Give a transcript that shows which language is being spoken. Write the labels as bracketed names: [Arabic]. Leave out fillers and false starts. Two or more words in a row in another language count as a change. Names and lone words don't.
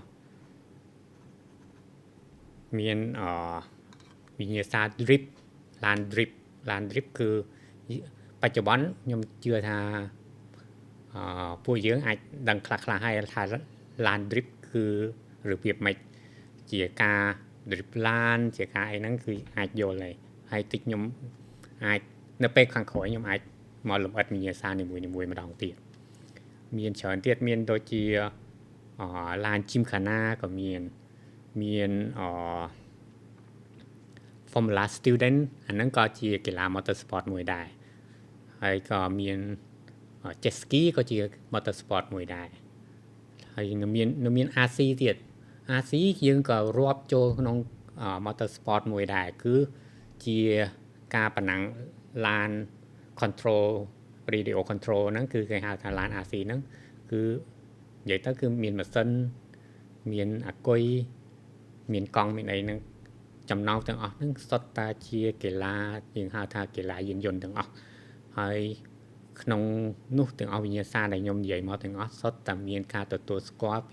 [Khmer] មានវិញ្ញាសា [English] drift land drift [Khmer] គឺបច្ចុប្បន្នខ្ញុំជឿថាពួកយើងអាច ដឹងខ្លះៗហើយថា [English] land drift [Khmer] គឺរបៀបម៉េចជាការ [English] drift land [Khmer] ជាការអីហ្នឹងគឺអាចយល់ហើយតិចខ្ញុំអាចនៅពេលខាងក្រោយខ្ញុំអាចមកលម្អិតវិញ្ញាសានីមួយម្ដងទៀតមានច្រើនទៀតមានដូចជាឡាន Gymkhana ក៏មាន Formula Student អាហ្នឹងក៏ជាកីឡា motorsport មួយដែរហើយក៏មាន jet ski ក៏ជា motorsport មួយដែរហើយនៅមាន RC ទៀត RC យើងក៏រាប់ចូលក្នុង motorsport មួយដែរគឺជាការប្រណាំងឡាន [English] control radio control [Khmer] ហ្នឹងគឺគេហៅថាឡាន RC ហ្នឹងគឺនិយាយទៅគឺមានម៉ាស៊ីនមានអាគុយមានកង់មានអីហ្នឹងចំណោមទាំងអស់ហ្នឹង សុទ្ធតែជាកីឡាយើងហៅថាកីឡាយានយន្តទាំងអស់ហើយក្នុងនោះទាំងអស់វិញ្ញាសាដែលខ្ញុំនិយាយមកទាំងអស់សុទ្ធតែមានការទទួលស្គាល់ពី